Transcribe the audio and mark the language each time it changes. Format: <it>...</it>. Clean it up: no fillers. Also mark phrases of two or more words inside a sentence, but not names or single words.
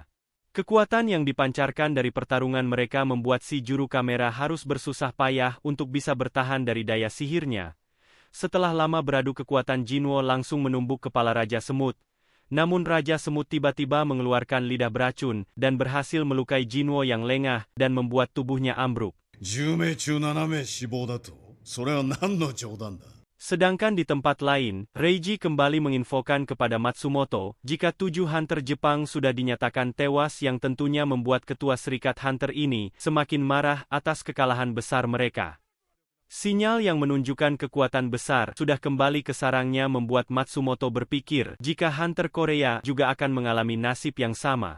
<id>Kekuatan yang dipancarkan dari pertarungan mereka membuat si juru kamera harus bersusah payah untuk bisa bertahan dari daya sihirnya. Setelah lama beradu kekuatan Jinwo langsung menumbuk kepala Raja Semut. Namun Raja Semut tiba-tiba mengeluarkan lidah beracun dan berhasil melukai Jinwo yang lengah dan membuat tubuhnya ambruk.</id> <ja>10 名中7名死亡だと、それは何の冗談だ。</ja> <id>Sedangkan di tempat lain, Reiji kembali menginfokan kepada Matsumoto jika 7 hunter Jepang sudah dinyatakan tewas yang tentunya membuat ketua serikat hunter ini semakin marah atas kekalahan besar mereka. Sinyal yang menunjukkan kekuatan besar sudah kembali ke sarangnya membuat Matsumoto berpikir jika hunter Korea juga akan mengalami nasib yang sama.</id>